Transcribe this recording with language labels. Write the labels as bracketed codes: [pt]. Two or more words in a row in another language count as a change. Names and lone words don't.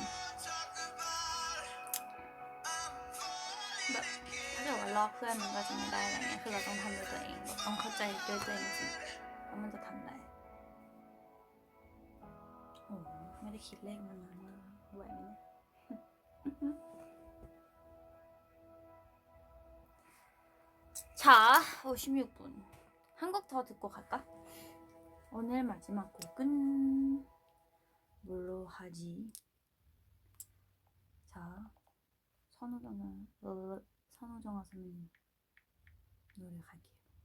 [th] แบบถ้าเกิดว่าลอกเพื่อนมันก็จะไม่ได้อะไรเงี้ยคือเราต้องทำด้วยตัวเองแบบต้องเข้าใจด้วยตัวเองจริงแล้วมันจะทำได้โอ้ไม่ได้คิดเลขมานานมากไหวไหมเนี่ย 자, 56분. [ko] 한 곡 더 듣고 갈까? 오늘 마지막 곡은 뭘로 하지? 자, 선우정아 선배님 노래 갈게요.